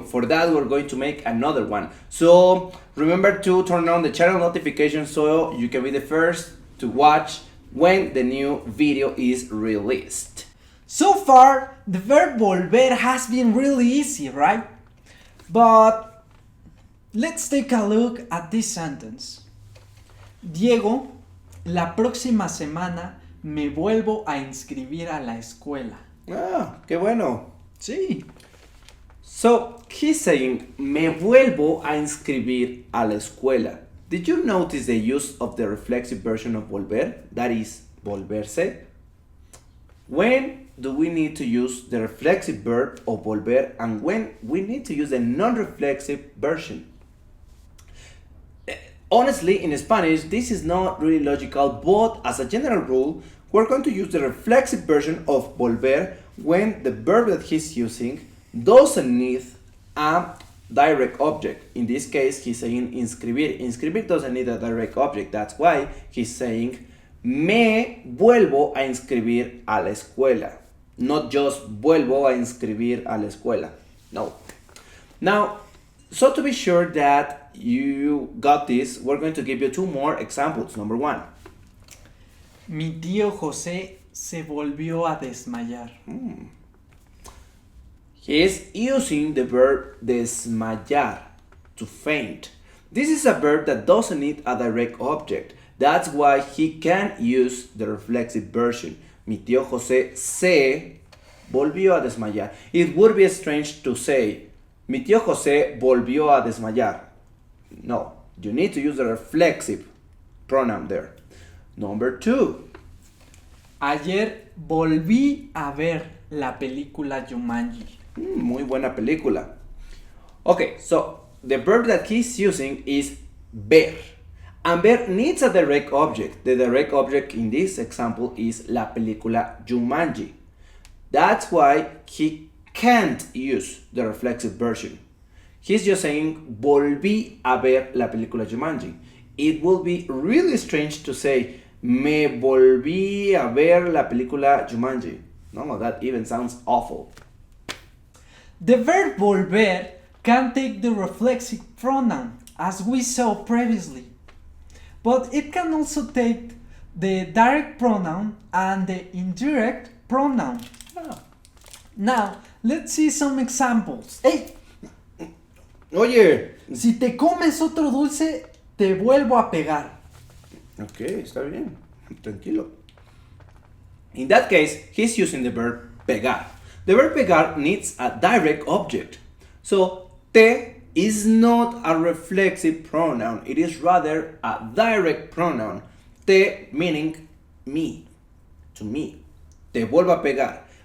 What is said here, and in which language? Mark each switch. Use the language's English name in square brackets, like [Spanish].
[English] For that, we're going to make another one. So remember to turn on the channel notifications so you can be the first to watch when the new video is released. So far, the verb volver has been really easy, right? But let's take a look at this sentence. [Spanish] Diego, la próxima semana me vuelvo a inscribir a la escuela. Ah, qué bueno. Sí. [English] So he's saying, [Spanish] me vuelvo a inscribir a la escuela. [English] Did you notice the use of the reflexive version of volver? That is, volverse. When do we need to use the reflexive verb of volver and when we need to use the non-reflexive version? Honestly, in Spanish, this is not really logical, but as a general rule, we're going to use the reflexive version of volver when the verb that he's using doesn't need a direct object. In this case, he's saying inscribir. Inscribir doesn't need a direct object. That's why he's saying [Spanish] me vuelvo a inscribir a la escuela. [English] Not just [Spanish] vuelvo a inscribir a la escuela. [English] No. Now, so to be sure that you got this, we're going to give you 2 more examples. Number 1. [Spanish] Mi tío José se volvió a desmayar. [English] He is using the verb desmayar, to faint. This is a verb that doesn't need a direct object. That's why he can use the reflexive version. [Spanish] Mi tío José se volvió a desmayar. [English] It would be strange to say, [Spanish] mi tío José volvió a desmayar. [English] No, you need to use the reflexive pronoun there. Number 2. [Spanish] Ayer volví a ver la película Jumanji. Muy buena película. [English] Okay, so the verb that he's using is ver. And ver needs a direct object. The direct object in this example is la película Jumanji. That's why he can't use the reflexive version. He's just saying [Spanish] volví a ver la película Jumanji. [English] It will be really strange to say [Spanish] me volví a ver la película Jumanji. [English] No, that even sounds awful. The verb volver can take the reflexive pronoun, as we saw previously. But it can also take the direct pronoun and the indirect pronoun. Now, let's see some examples. Hey, [Spanish] Oye. si te comes otro dulce, te vuelvo a pegar. Ok, está bien. Tranquilo. [English] In that case, he's using the verb pegar. The verb pegar needs a direct object. So, te is not a reflexive pronoun. It is rather a direct pronoun. Te meaning me. To me. [Spanish] Te vuelvo a pegar.